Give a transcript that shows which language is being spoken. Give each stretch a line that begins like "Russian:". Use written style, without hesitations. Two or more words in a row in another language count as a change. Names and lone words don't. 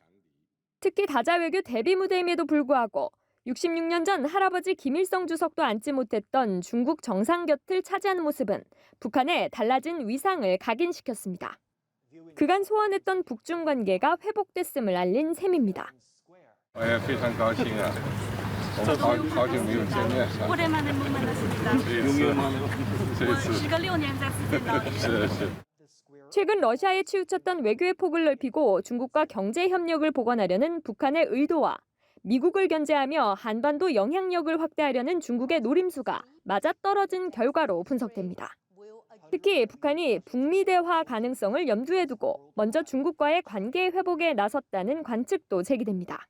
Korean: 특히 다자외교 대비 무대임에도 불구하고 66년 전 할아버지 김일성 주석도 앉지 못했던 중국 정상 곁을 차지하는 모습은 북한의 달라진 위상을 각인시켰습니다. 그간 소원했던 북중 관계가 회복됐음을 알린 셈입니다.
Chinese: 非常高兴啊！好久没有见面。
Korean: 오랜만에 못 만났습니다.
Chinese: 时隔6年再次见到。是。
Korean: 최근 러시아에 치우쳤던 외교의 폭을 넓히고 중국과 경제 협력을 복원하려는 북한의 의도와 미국을 견제하며 한반도 영향력을 확대하려는 중국의 노림수가 맞아떨어진 결과로 분석됩니다. 특히 북한이 북미 대화 가능성을 염두에 두고 먼저 중국과의 관계 회복에 나섰다는 관측도 제기됩니다.